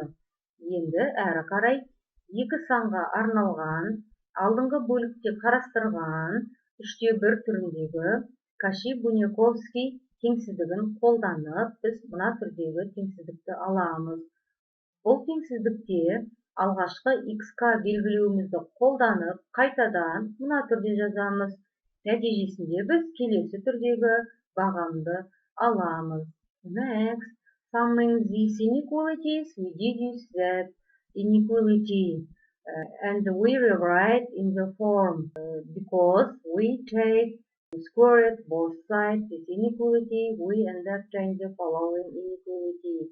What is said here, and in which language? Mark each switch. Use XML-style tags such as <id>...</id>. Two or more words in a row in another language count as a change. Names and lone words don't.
<kk>Енді әрі қарай екі санға арналған, алдыңғы бөлікте қарастырған 3/1 түріндегі Каши-Буняковский теңсіздігін қолданып, біз мына түрдегі теңсіздікті аламыз. Бұл теңсіздікте алғашқы xk белгілеуімізді қолданып, қайтадан мына түрде жазамыз. Нәтижесінде біз келесі түрдегі бағамды аламыз.</kk> <en>Next, summing these inequalities, we deduce that inequality and we rewrite in the form because we take squared both sides this inequality, we end up obtaining the following inequality.</en>